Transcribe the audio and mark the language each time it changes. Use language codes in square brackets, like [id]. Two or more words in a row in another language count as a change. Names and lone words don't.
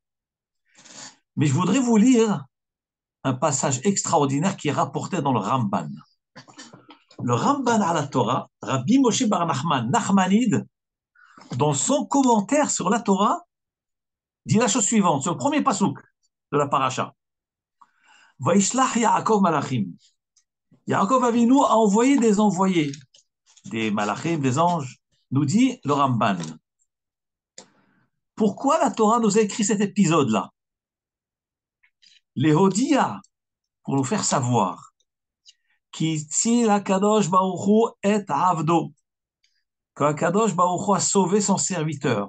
[fr] Mais je voudrais vous lire un passage extraordinaire qui est rapporté dans le Ramban. Le Ramban à la Torah, Rabbi Moshe Bar Nachman, Nachmanide, dans son commentaire sur la Torah, dit la chose suivante, sur le premier pasouk de la paracha. [he] וישלח יעקב מלאכים. [fr] Yaakov Avinu a envoyé des envoyés, des malachim, des anges, nous dit le Ramban. Pourquoi la Torah nous a écrit cet épisode-là? Les Hodia, pour nous faire savoir, qui si la [he] קדוש ברוך הוא [fr] est Avdo, que la [he] קדוש ברוך הוא [fr] a sauvé son serviteur.